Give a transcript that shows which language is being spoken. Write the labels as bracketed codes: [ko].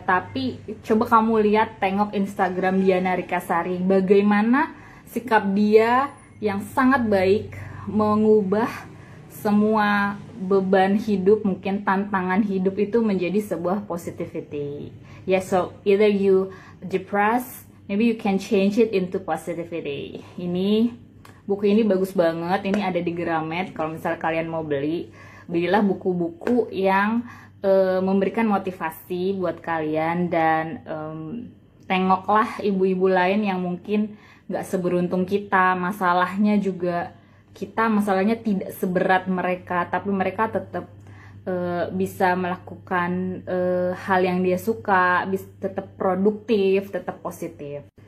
[id] Tapi coba kamu lihat, tengok Instagram Diana Rikasari, bagaimana sikap dia yang sangat baik mengubah semua beban hidup, mungkin tantangan hidup itu menjadi sebuah positivity. [en] Yeah, so either you depressed, maybe you can change it into positivity. [id] Ini buku ini bagus banget, ini ada di Gramet. Kalau misal kalian mau beli, belilah buku-buku yang memberikan motivasi buat kalian, dan tengoklah ibu-ibu lain yang mungkin gak seberuntung kita, masalahnya juga masalahnya tidak seberat mereka, tapi mereka tetap bisa melakukan hal yang dia suka, bisa tetap produktif, tetap positif.